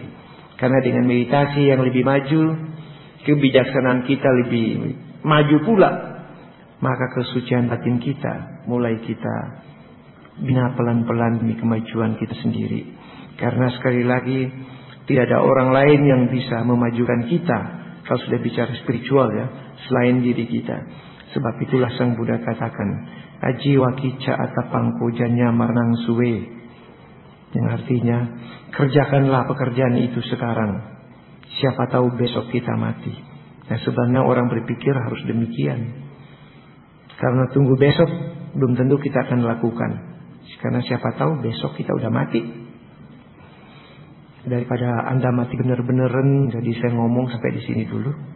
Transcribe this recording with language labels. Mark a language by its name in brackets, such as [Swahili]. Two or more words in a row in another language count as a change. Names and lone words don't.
[Indonesian] Karena dengan meditasi yang lebih maju, kebijaksanaan kita lebih maju pula, maka kesucian batin kita mulai kita bina pelan-pelan demi kemajuan kita sendiri. Karena sekali lagi tidak ada orang lain yang bisa memajukan kita kalau sudah bicara spiritual ya, selain diri kita. Sebab itulah Sang Buddha katakan, [Pali] ajiwa kica atapangko janya marnang suwe, [Indonesian] yang artinya kerjakanlah pekerjaan itu sekarang, siapa tahu besok kita mati. Nah sebenarnya orang berpikir harus demikian, karena tunggu besok belum tentu kita akan lakukan. Karena siapa tahu besok kita udah mati. Daripada Anda mati bener-beneran, jadi saya ngomong sampai di sini dulu.